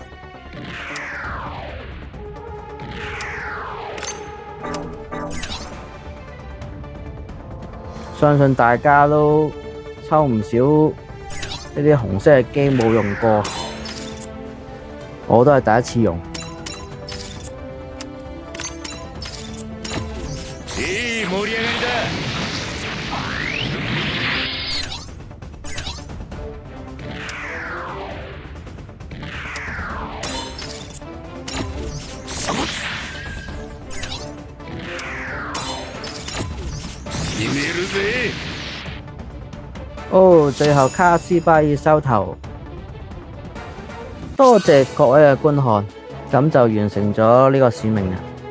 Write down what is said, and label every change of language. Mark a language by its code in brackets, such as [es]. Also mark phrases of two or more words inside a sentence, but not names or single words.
[yue] 相信大家都抽唔少呢啲紅色嘅機冇用過，我都係第一次用。 [ja] いい盛り上がりだ。決めるぜ。 [yue] 哦，最後卡斯巴爾收頭，多謝各位嘅觀看，咁就完成咗呢個使命啦。